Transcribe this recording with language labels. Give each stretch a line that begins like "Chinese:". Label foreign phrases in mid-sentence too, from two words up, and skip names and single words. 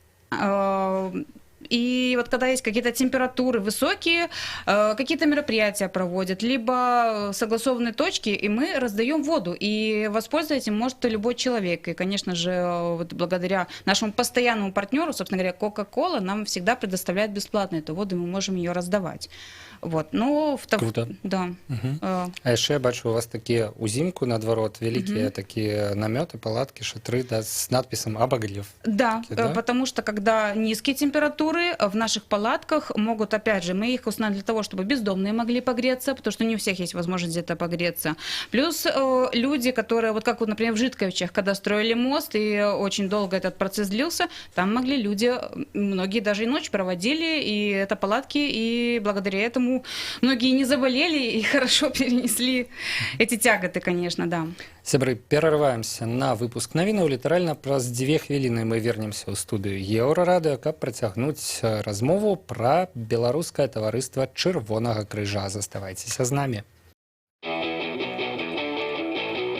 Russian: И вот когда есть какие-то температуры высокие, какие-то мероприятия проводят, либо согласованные точки, и мы раздаем воду. И воспользоваться этим может любой человек. И, конечно же, вот благодаря нашему постоянному партнеру, собственно говоря, Coca-Cola нам всегда предоставляет бесплатно эту воду, и мы можем ее раздавать. Вот. Ну, Круто. Да.
Belarusian: А яшчэ я бачу, у вас такія ўзімку наадварот, вялікія такія намёты, палаткі, шатры, да,
Russian: с надписом «Обогрев». Да, да, потому что когда низкие температуры, в наших палатках могут, опять же, мы их установили для того, чтобы бездомные могли погреться, потому что не у всех есть возможность где-то погреться. Плюс люди, которые, вот как, вот, например, в Житковичах, когда строили мост, и очень долго этот процесс длился, там могли люди, многие даже и ночь проводили, и это палатки, и благодаря этому многие не заболели и хорошо перенесли эти тяготы, конечно, да.
Belarusian: Сябры, перарываемся на выпуск навінаў. Літаральна праз 2 хвіліны мы вернемся ў студыю Еўрарадыё, каб працягнуць размову пра беларускае таварыства Чырвонага крыжа. Заставайцеся з намі.